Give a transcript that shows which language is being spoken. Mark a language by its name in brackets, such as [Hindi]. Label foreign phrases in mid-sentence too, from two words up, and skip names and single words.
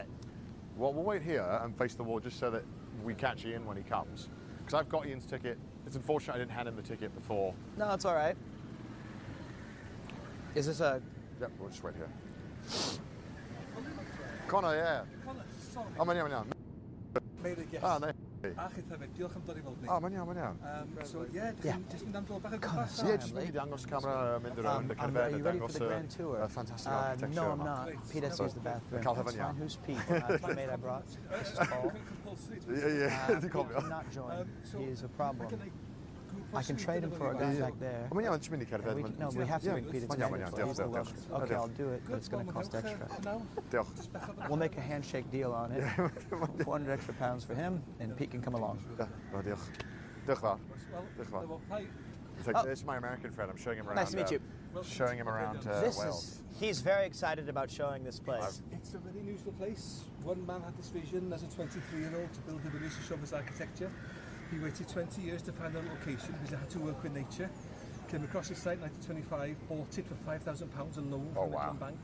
[English] Well, we'll wait here and face the wall just so that we catch Ian when he comes. Because I've got Ian's ticket. It's unfortunate I didn't hand him the ticket before. No, it's all right. Is this a... Yep, we'll just wait here. Connor, yeah. Connor, sorry. [Welsh] Oh, maniawn. [English] Made a guess. Ah, nee. [Welsh] Diolch am dod i weld ni. Oh, maniawn. [English] So, yeah, [Welsh] just mynd am dro bach o gwmpas. [English] Yeah, just maybe [Welsh] dangos camera, mynd [English] around, Are you ready for the grand tour? Fantastic architecture. No, I'm not. Pete has to use the bathroom. That's fine. Who's Pete? The mate I brought. This is Paul. Yeah. He cannot join. He is a problem. I can trade him for a guy back there. [Welsh] Maniawn, just mynd i cerdded. [English] No, we have to bring Pete. [Welsh] Maniawn, diolch. [English] Okay, I'll do it, but it's going to cost extra. [Welsh] Diolch. [English] We'll make a handshake deal on it. 400 extra pounds for him, and Pete can come along. [Welsh] Diolch. Diolch fawr. Diolch fawr. [English] This is my American friend. I'm showing him around. Nice to meet you. Showing him around Wales. He's very excited about showing this place. It's a very unusual place. One man had this vision as a 23-year-old to build a village to show his architecture. He waited 20 years to find a location because he had to work with nature. Came across his site in 1925, bought it for £5,000 a loan from the bank.